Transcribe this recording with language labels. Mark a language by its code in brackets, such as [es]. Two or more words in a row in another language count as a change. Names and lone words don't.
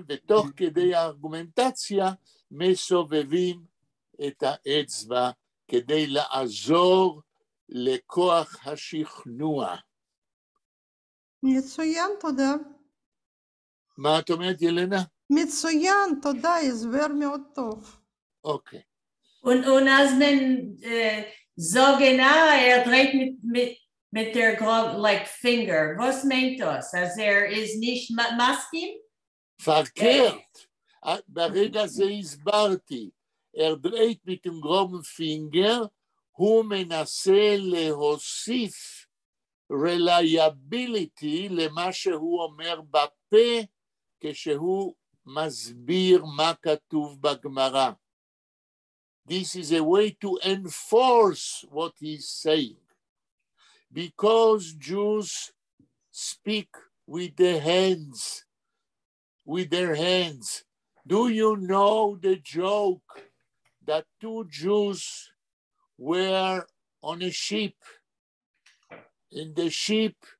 [he] ותוך כדי הארגומנטציה מסובבים את האצבע כדי לעזור לכוח השכנוע. מצוין, תודה. מה את אומרת, ילנה? מצוין, תודה, הסבר מאוד טוב. אוקיי. [de] Und als man sagen, dreht mit der [en] like finger, [de] was meint das? Also ist nicht maskim? Verkehrt. [he] ברגע זה הסברתי. [de] dreht mit dem groben finger, [he] הוא מנסה להוסיף reliability למה שהוא אומר בפה, כשהוא מסביר מה כתוב בגמרא. [en] This is a way to enforce what he's saying. Because Jews speak with the hands, with their hands. Do you know the joke that two Jews were on a ship and the ship